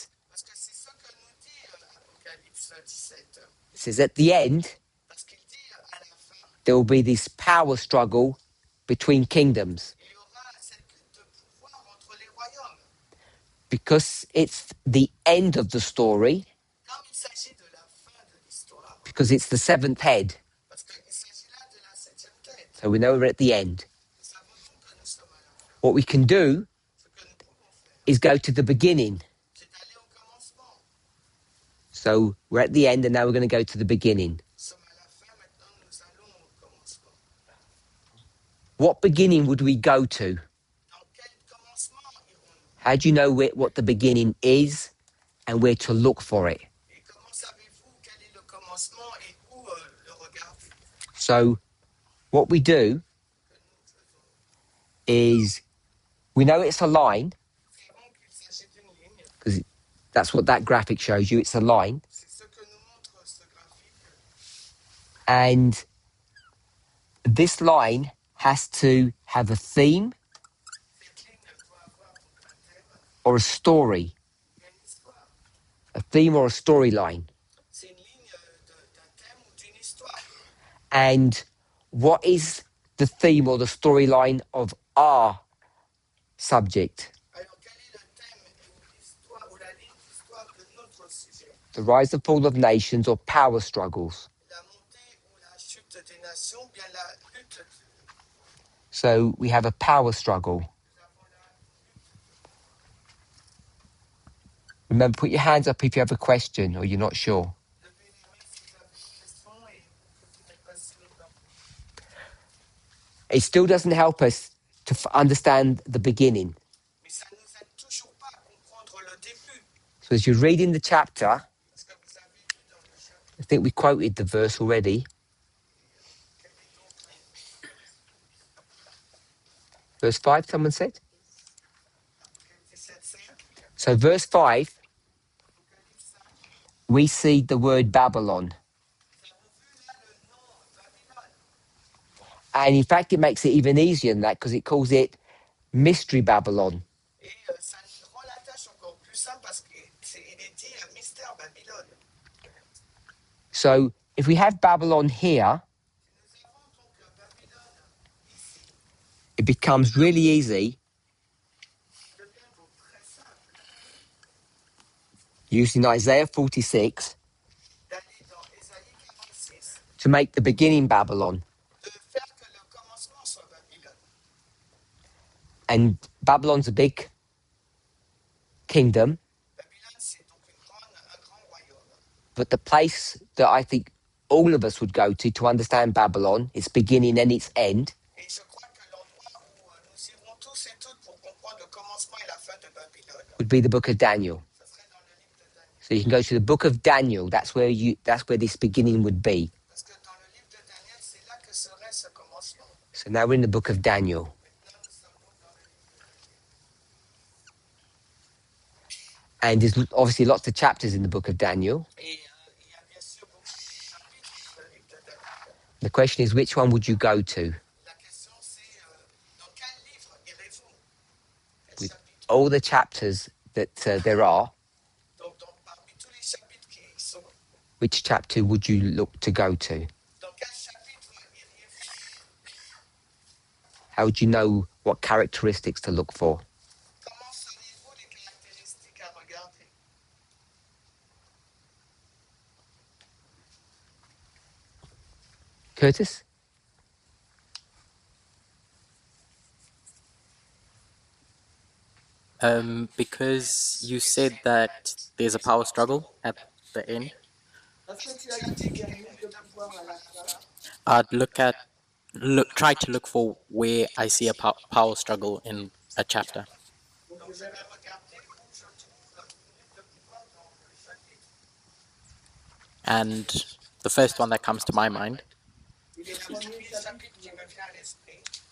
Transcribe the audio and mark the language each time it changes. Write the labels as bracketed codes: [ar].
[fr] Parce que c'est ça que nous dit Apocalypse 17. [en] It says at the end, [fr] Parce qu'il dit à la fin, [en] there will be this power struggle between kingdoms. [fr] il y aura cette lutte de pouvoir entre les royaumes. [en] Because it's the end of the story, [fr] Comme il s'agit de la fin de l'histoire, [en] because it's the seventh head. [fr] parce qu'il s'agit là de la septième tête. [en] So we know we're at the end. [fr] Nous savons donc que nous sommes à la fin. [en] What we can do [fr] Ce que nous pouvons faire, [en] is go to the beginning. [fr] c'est d'aller au commencement. [en] So we're at the end and now we're going to go to the beginning. [fr] Nous sommes à la fin, maintenant nous allons au commencement. [en] What beginning would we go to? [fr] Dans quel commencement irons-nous? [en] How do you know what the beginning is and where to look for it? [fr] Et comment savez-vous quel est le commencement et où le regarder? [en] So what we do [fr] Que nous faisons. [en] is we know it's a line [fr] Nous savons qu'il s'agit d'une ligne. [en] because that's what that graphic shows you. It's a line. [fr] C'est ce que nous montre ce graphique. [en] And this line has to have a theme [fr] Cette ligne doit avoir donc un thème [en] or a story. [fr] et une histoire. [en] A theme or a storyline. [fr] C'est une ligne d'un thème ou d'une histoire. [en] And what is the theme or the storyline of our subject? [fr] Alors, quel est le thème ou l'histoire ou la ligne d'histoire de notre sujet? [en] The rise and fall of nations or power struggles. [fr] La montée ou la chute des nations, bien la lutte. [en] So we have a power struggle. [fr] Nous avons la [en] Remember, put your hands up if you have a question or you're not sure. [fr] levez les mains si vous avez une question et que vous n'êtes pas sûr d'en [en] It still doesn't help us to understand the beginning. [fr] Mais ça ne nous aide toujours pas à comprendre le début. [en] So as you're reading the chapter, [fr] Parce que vous avez lu dans le chapitre, [en] I think we quoted the verse already. [fr] quel est donc [en] Verse 5, someone said. [fr] Apocalypse 17, 5, [en] So verse 5, [fr] Apocalypse 5, [en] we see the word Babylon. [fr] nous avons vu là le nom Babylone. [en] And in fact, it makes it even easier than that because it calls it Mystery Babylon. [fr] Et ça rend la tâche encore plus simple parce qu'il est dit mystère Babylone. [en] So if we have Babylon here, [fr] Si nous avons donc Babylone ici, [en] it becomes really easy [fr] il devient donc très simple [en] using Isaiah 46 [fr] d'aller dans Ésaïe 46, [en] to make the beginning Babylon. [fr] de faire que le commencement soit Babylone. [en] And Babylon's a big kingdom, [fr] Babylone, c'est donc un grand royaume. [en] but the place that I think all of us would go to understand Babylon, its beginning and its end, [fr] Et je crois que l'endroit où nous irons tous et toutes pour comprendre le commencement et la fin de Babylone, [en] would be the book of Daniel. [fr] ce serait dans le livre de Daniel. [en] So you can go to the book of Daniel. That's where this beginning would be. [fr] Parce que dans le livre de Daniel, c'est là que serait ce commencement. [en] So now we're in the book of Daniel. [fr] Maintenant, nous sommes donc dans le livre de Daniel. [en] And there's obviously lots of chapters in the book of Daniel. [fr] Et il y a bien sûr beaucoup de chapitres dans le livre de Daniel. [en] The question is, which one would you go to? [fr] La question, c'est dans quel livre irez-vous? Quel [en] With [fr] chapitre? [en] all the chapters that there are, [fr] Donc, parmi tous les chapitres qui y sont, [en] which chapter would you look to go to? [fr] dans quel chapitre iriez-vous? [en] How would you know what characteristics to look for? [fr] Comment sauriez-vous les caractéristiques à regarder? [en] Curtis? Because you said that there's a power struggle at the end, [fr] Parce que tu as dit qu'il y a une lutte de pouvoir à la fin. [en] I'd try to look for where I see a power struggle in a chapter. [fr] Donc, je vais regarder où je trouve une lutte de pouvoir dans le chapitre. [en] And the first one that comes to my mind [fr] Et le premier chapitre qui me vient à l'esprit